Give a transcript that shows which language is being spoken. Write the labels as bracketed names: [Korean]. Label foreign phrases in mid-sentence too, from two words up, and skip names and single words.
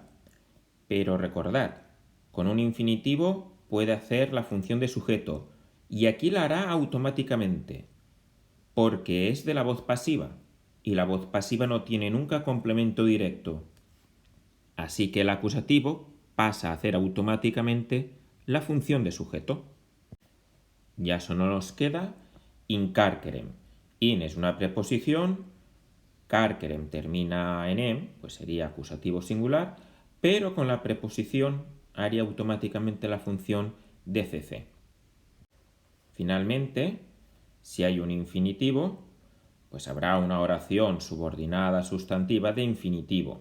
[Spanish] Pero recordad, con un infinitivo puede hacer la función de sujeto y aquí la hará automáticamente, porque es de la voz pasiva y la voz pasiva no tiene nunca complemento directo. Así que el acusativo pasa a hacer automáticamente la función de sujeto. Ya solo nos queda [Latin] in carcerem. [Spanish] In es una preposición, carcerem termina en em, pues sería acusativo singular, pero con la preposición haría automáticamente la función de cc. Finalmente, si hay un infinitivo, pues habrá una oración subordinada sustantiva de infinitivo.